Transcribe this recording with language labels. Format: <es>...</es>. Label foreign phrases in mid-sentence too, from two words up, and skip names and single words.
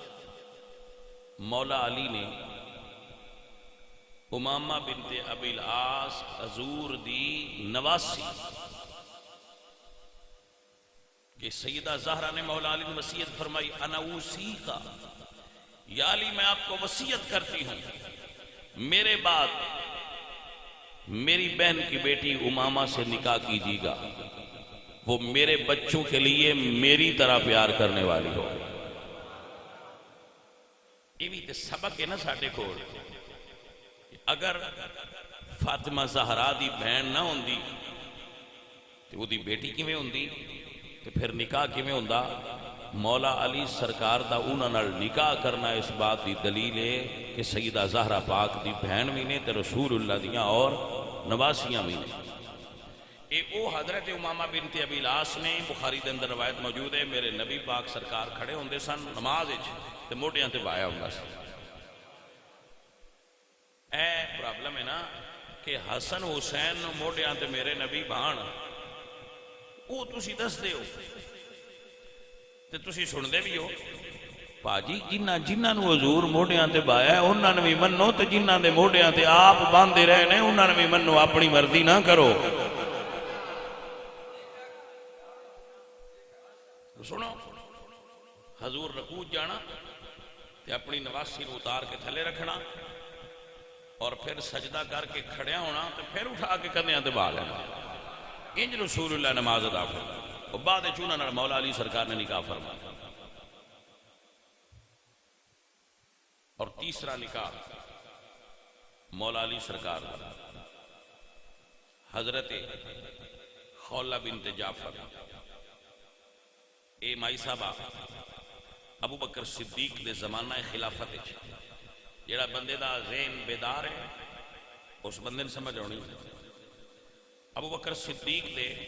<ur>مولا علی نے امامہ بنت ابی العاص حضور دی نواسی کہ سیدہ زہرا نے مولا علی نے وصیت فرمائی</ur> <ar>انا اوصیکا،</ar> <ur>یا علی میں آپ کو وصیت کرتی ہوں میرے بعد میری بہن کی بیٹی امامہ سے نکاح کیجیے گا، وہ میرے بچوں کے لیے میری طرح پیار کرنے والی ہو۔</ur> <pa>یہ بھی تے سبق ہے نا ساڈے کول، اگر فاطمہ زہرا دی بہن نہ ہوندی تو وہ دی بیٹی کیویں ہوندی، تو پھر نکاح کیویں ہوندا؟ مولا علی سرکار دا انہاں نال نکاح کرنا اس بات دی دلیل ہے کہ سیدہ زہرا پاک دی بہن بھی نے تے رسول اللہ دیاں اور نواسیاں بھی نے۔ اے او حضرت امامہ بنت ابی العاص نے، بخاری دے اندر روایت موجود ہے، میرے نبی پاک سرکار کھڑے ہوندے سن نماز وچ تے موڈیاں تے وایا ہوندا سی۔ اے پرابلم ہے نا کہ حسن حسین نو موڈیاں تے میرے نبی بہن، او تسی دس دے ہو تے تسی سن دے بھی ہو، باجی جنہاں نو حضور موڈیاں تے بایا ہے انہاں نے بھی منو، تے جنہاں دے موڈیاں تے آپ باندھے رہے نے انہاں نے بھی منو، اپنی مرضی نہ کرو۔ سنو، حضور رکوع جانا تے اپنی نواسی نو اتار کے تھلے رکھنا اور پھر سجدہ کر کے کھڑیا ہونا تے پھر اٹھا کے کندھیاں تے بہا لینا، انج رسول اللہ نماز ادا فرمائی۔ اور بعد چونہ نال مولا علی سرکار نے نکاح فرمایا۔ اور تیسرا نکاح مولا علی سرکار حضرت خولہ بنت جعفر اے مائی صاحبہ ابو بکر صدیق دے زمانہ خلافت جڑا بندے دا ذہن بیدار ہے اس بندے نے سمجھ آنی ابو بکر صدیق دے</pa>